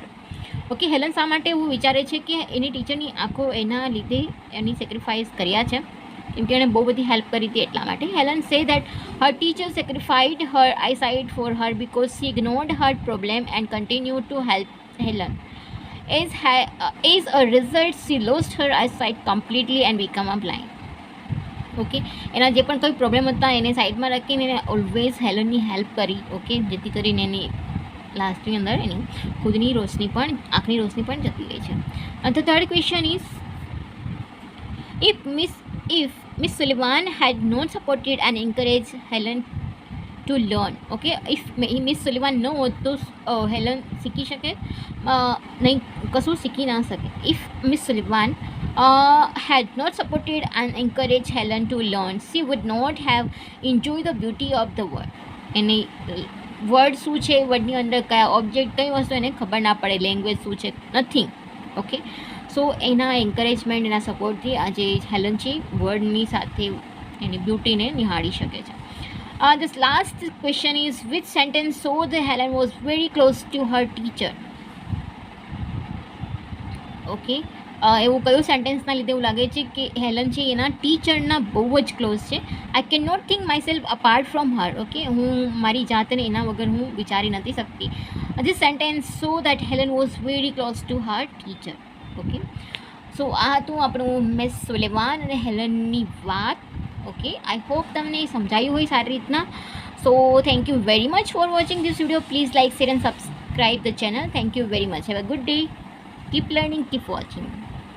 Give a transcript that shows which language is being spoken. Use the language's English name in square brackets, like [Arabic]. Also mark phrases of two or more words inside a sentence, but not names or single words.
[Gujarati] ઓકે હેલન શા માટે એવું વિચારે છે કે એની ટીચરની આંખો એના લીધે એની સેક્રિફાઈસ કર્યા છે, કેમ કે એણે બહુ બધી હેલ્પ કરી હતી એટલા માટે. [English] Helen say that her teacher sacrificed her eyesight for her because she ignored her problem and continue to help Helen. As a result, she lost her eyesight completely and became a blind. [Gujarati] ઓકે એના જે પણ કોઈ પ્રોબ્લેમ હતા એને સાઈડમાં રાખીને એને ઓલવેઝ હેલનની હેલ્પ કરી. ઓકે જેથી કરીને એની લાસ્ટની અંદર એની ખુદની રોશની પણ આંખની રોશની પણ જતી રહી છે. [English] અને the third question is, if Miss Sullivan had not supported and encouraged Helen to learn, okay, if Miss Sullivan [Gujarati] ન હોત તો હેલન શીખી શકે નહીં, કશું શીખી ના શકે. [English] If Miss Sullivan had not supported and encouraged Helen to learn, she would not have enjoyed the beauty of the world. [Gujarati] એની વર્ડ શું છે, વર્ડની અંદર કયા ઓબ્જેક્ટ કઈ વસ્તુ એને ખબર ના પડે, લેંગ્વેજ શું છે, નથિંગ. [English] okay so [Gujarati] એના એન્કરેજમેન્ટ એના સપોર્ટથી આજે હેલન છે વર્ડની સાથે એની બ્યુટીને નિહાળી શકે છે. [English] This last question is, which sentence showed that Helen was very close to her teacher? [Gujarati] ઓકે એવું કયું સેન્ટેન્સના લીધે એવું લાગે છે કે હેલન છે એના ટીચરના બહુ જ ક્લોઝ છે? [English] I can not think my self apart from her. [Gujarati] ઓકે હું મારી જાતને એના વગર હું વિચારી નથી શકતી. [English] this sentence show that Helen was very close to her teacher. okay so [Gujarati] આ હતું આપણું મિસ સુલેવાન અને હેલનની વાત. [English] okay I hope [Gujarati] તમને સમજાયું હોય સારી રીતના. [English] so thank you very much for watching this video. please like, share and subscribe the channel. thank you very much. have a good day. Keep learning, keep watching.